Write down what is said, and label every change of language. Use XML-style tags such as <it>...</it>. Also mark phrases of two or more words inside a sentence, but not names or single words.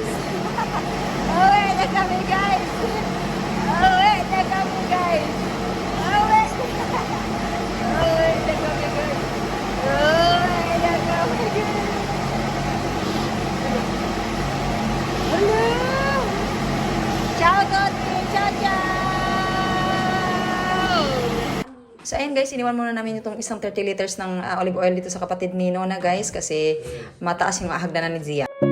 <tl>Uwi na kami guys. Uwi na kami guys. Uwi na kami guys. Uwi na kami guys. Hello!</tl> <it>Ciao Toti! Ciao ciao!</it> <tl>So ayan guys, iniwan muna namin itong isang 30 liters ng</tl> <en>olive oil</en> <tl>dito sa kapatid ni Nona guys kasi mataas yung hagdanan ni Zia.</tl>